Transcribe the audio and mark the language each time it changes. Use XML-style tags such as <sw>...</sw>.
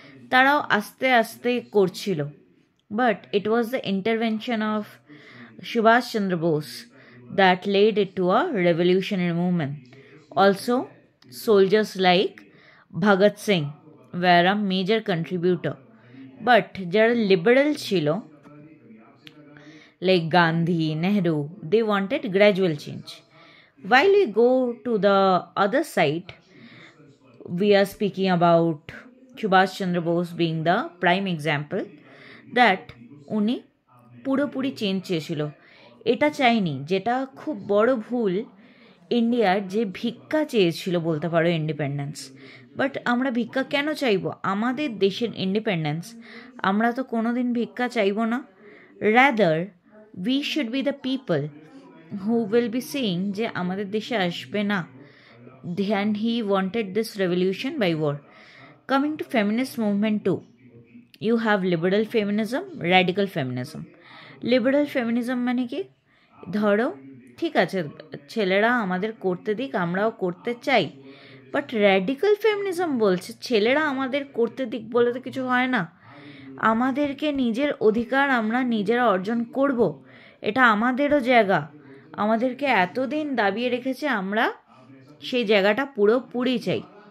<bn>তারাও আস্তে আস্তে করছিল,</bn> <en>But it was the intervention of Subhash Chandra Bose that led it to a revolutionary movement. Also soldiers like Bhagat Singh were a major contributor. But</en> <bn>যারা liberal ছিল</bn> <en>like Gandhi, Nehru, they wanted gradual change. While we go to the other side, we are speaking about Subhash Chandra Bose being the prime example that</en> <bn>উনি পুরোপুরি change চেয়েছিল। এটা চাইনি, যেটা খুব বড় ভুল ইন্ডিয়ার, যে ভিক্ষা চেয়েছিল বলতে পারো ইন্ডিপেন্ডেন্স। বাট আমরা ভিক্ষা কেন চাইব? আমাদের দেশের ইন্ডিপেন্ডেন্স, আমরা তো কোনো দিন ভিক্ষা চাইব না।</bn> <en>rather we should be the people who will be saying</en> <bn>যে আমাদের দেশে আসবে না।</bn> <en>And he wanted this revolution by war. Coming to feminist movement too, you have liberal feminism, radical feminism.</en> <bn>Liberal feminism মানে কি? ধরো ঠিক আছে, ছেলেরা আমাদের করতে দিক, আমরাও করতে চাই, বাট র্যাডিক্যাল ফেমিনিজম বলছে ছেলেরা আমাদের করতে দিক বলে তো কিছু হয় না, আমাদেরকে নিজের অধিকার আমরা নিজেরা অর্জন করব, এটা আমাদেরও জায়গা, আমাদেরকে এতদিন দাবিয়ে রেখেছে, আমরা সেই জায়গাটা পুরোপুরি চাই।</bn>